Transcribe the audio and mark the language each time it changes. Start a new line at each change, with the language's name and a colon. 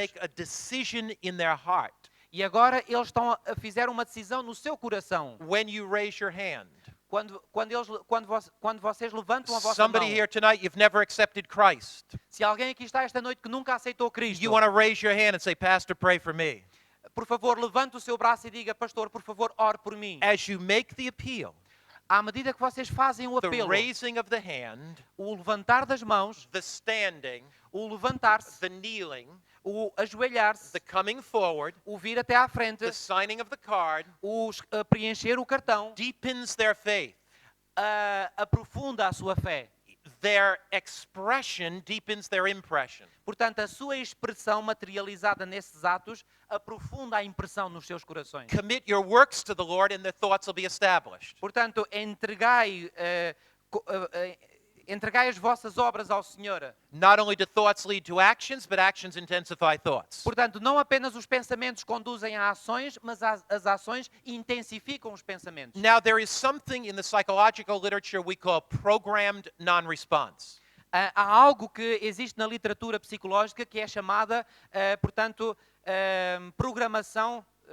English: make a decision in their heart.
Portuguese: E agora eles fizeram uma decisão no seu coração.
English: When you raise your hand,
Portuguese: Quando vocês levantam a vossa
English: somebody
Portuguese: mão,
English: here tonight, you've never accepted Christ.
Portuguese: se alguém aqui está esta noite que nunca aceitou Cristo,
English: You want to raise your hand and say, Pastor, pray for me.
Portuguese: por favor, levante o seu braço e diga: pastor, por favor, ore por mim.
English: As you make the appeal,
Portuguese: À medida que vocês fazem o
English: the
Portuguese: apelo,
English: raising of the hand,
Portuguese: o levantar das mãos,
English: the standing,
Portuguese: o levantar-se,
English: the kneeling,
Portuguese: o ajoelhar-se,
English: the coming forward,
Portuguese: o vir até à frente,
English: the signing of the card,
Portuguese: o preencher o cartão,
English: deepens their faith.
Portuguese: aprofunda a sua fé.
English: Their expression deepens their impression.
Portuguese: Portanto, a sua expressão materializada nesses atos aprofunda a impressão nos seus corações.
English: Commit your works to the Lord and their thoughts will be established.
Portuguese: Portanto, entregai as vossas obras ao Senhor.
English: Not only do thoughts lead to actions, but actions intensify thoughts.
Portuguese: Portanto, não apenas os pensamentos conduzem a ações, mas as ações intensificam os pensamentos.
English: Now, there is something in the psychological literature we call programmed non-response.
Portuguese: Há algo que existe na literatura psicológica que é chamada, portanto, programação.